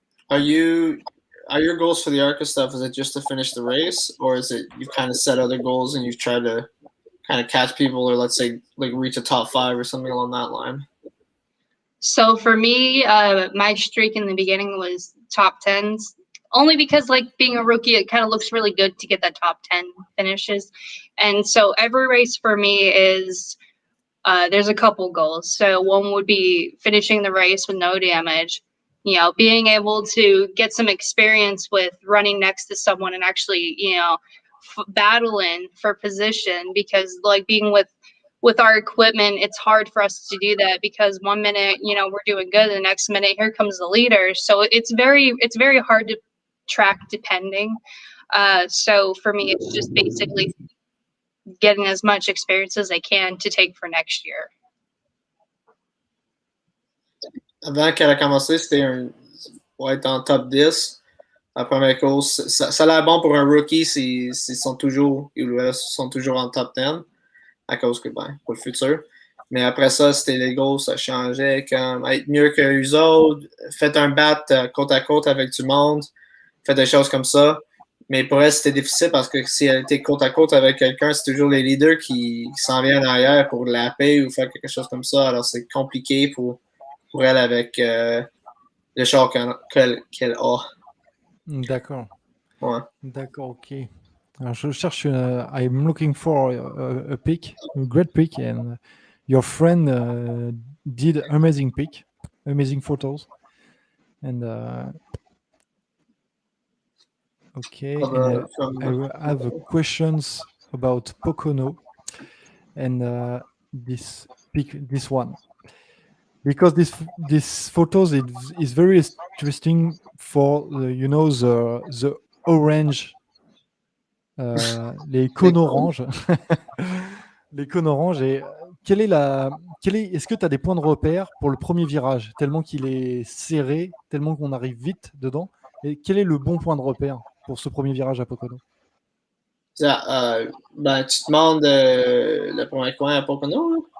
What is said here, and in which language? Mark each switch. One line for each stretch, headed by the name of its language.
English: Are your goals for the ARCA stuff, is it just to finish the race, or is it you kind of set other goals and you try to kind of catch people, or let's say like reach a top 5 or something along that line? So for me, my streak in the beginning was top 10s only because like being a rookie, it kind of looks really good to get that top 10 finishes. And so every race for me is there's a couple goals. So one would be finishing the race with no damage, you know, being able to get some experience with running next to someone and actually, you know, battling for position, because like being with our equipment, it's hard for us to do that because one minute, you know, we're doing good, the next minute here comes the leader. So it's very hard to track depending. So for me, it's just basically getting as much experience as I can to take for next year.
French: Avant qu'elle a commencé, c'était pour être en top 10. La première course, ça a l'air bon pour un rookie s'ils sont toujours en top 10, à cause que, ben, pour le futur. Mais après ça, c'était les goals, ça changeait, comme être mieux que eux autres, faites un bat côte à côte avec du monde, faites des choses comme ça. Mais pour elle, c'était difficile parce que si elle était côte à côte avec quelqu'un, c'est toujours les leaders qui s'en viennent en arrière pour lapper ou faire quelque chose comme ça. Alors, c'est compliqué pour elle avec le char qu'elle a. D'accord. Ouais. D'accord, ok. Alors, je cherche,
English: I'm looking for a pick, a great pick, and your friend did amazing pick, amazing photos, and okay, and I have questions about Pocono and this pick, this one, because this photos is very interesting for you know the orange.
French: Les cônes oranges. Les cônes oranges. Et est-ce que tu as des points de repère pour le premier virage, tellement qu'il est serré, tellement qu'on arrive vite dedans? Et quel est le bon point de repère pour ce premier virage à Pocono? Ben, tu te demandes le premier coin à Pocono? Là?